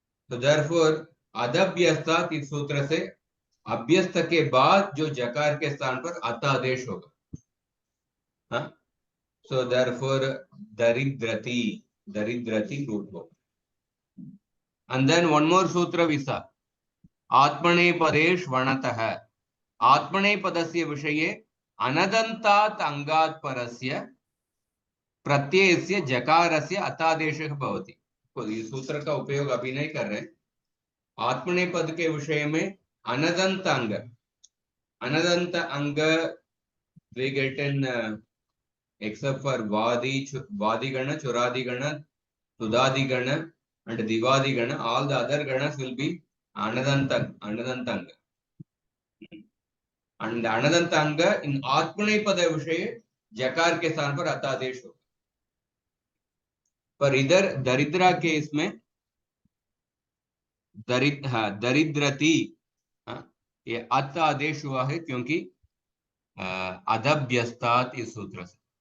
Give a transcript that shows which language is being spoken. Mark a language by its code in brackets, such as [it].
[hi] तो [en] therefore [hi] अदभ्यस्तात् इस सूत्र से अभ्यस्त के बाद जो जकार के स्थान पर अत आदेश होगा. हाँ, [en] so therefore [hi] दरिद्रति, दरिद्रति रूप होगा. [en] And then one more sutra [sa] विसा आत्मनेपदेश वणतः. आत्मनेपदस्य विषये अनदन्तात् अंगात् परस्य प्रत्ययस्य जकारस्य अतादेशः भवति. [hi] तो इस सूत्र का उपयोग अभी नहीं कर रहे. आत्मनेपद के विषय में अनदंत अंग, [en] अनदंत अंग we get in except for vadigana, churadigana, tudadigana and divadigana, all the other ganas will be anadanta anga. And anadanta anga in [hi] आत्मनेपद विषय जकार के स्थान पर अतादेश हो. पर इधर दरिद्रा के इसमें दरिद्रति ये अत आदेश हुआ है क्योंकि अदभ्यस्तात् इस सूत्र से.